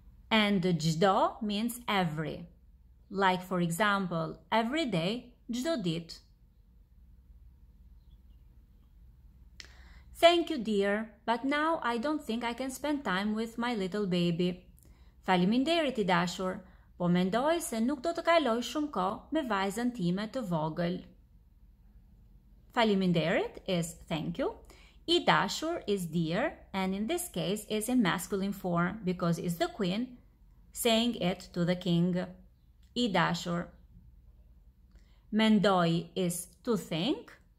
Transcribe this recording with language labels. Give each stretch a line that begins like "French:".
English: And çdo means every. Like, for example, every day,
Albanian: çdo ditë.
English: Thank you, dear, but now I don't think I can spend time with my little baby.
Albanian: Faleminderit I dashur, po mendoj se nuk do të kaloj shumë kohë me vajzën time të vogël.
English: Faleminderit is thank you. I dashur is dear, and in this case is in masculine form because it's the queen saying it to the king. I dashur. Mendoj is to think.